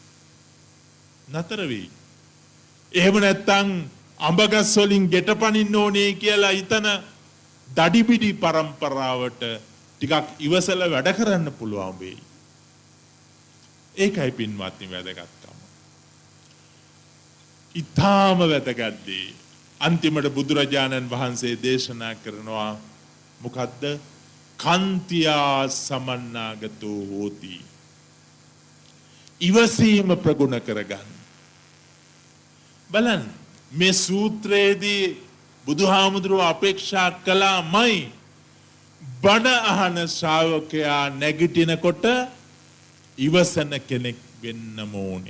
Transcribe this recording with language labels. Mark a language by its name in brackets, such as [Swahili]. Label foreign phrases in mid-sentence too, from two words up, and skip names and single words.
[Sinhala] එහෙම නැත්තම් අඹගස් වලින් ගෙට පනින්න ඕනේ කියලා හිතන දඩිබිඩි පරම්පරාවට ටිකක් ඉවසලා වැඩ කරන්න පුළුවන් වෙයි. ඒකයි පින්වත්නි වැදගත්කම. ඊටාම වැදගත් දේ අන්තිමට බුදුරජාණන් වහන්සේ දේශනා කරනවා මොකද්ද? [Pali] කන්තියා සමන්නාගතෝ හෝති. [Sinhala] ඉවසීම ප්‍රගුණ කරගන්න. බලන්න මේ සූත්‍රයේදී බුදුහාමුදුරුවෝ අපේක්ෂා කළාමයි බණ අහන ශ්‍රාවකයා නැගිටිනකොට ඉවසන කෙනෙක් වෙන්න ඕනේ.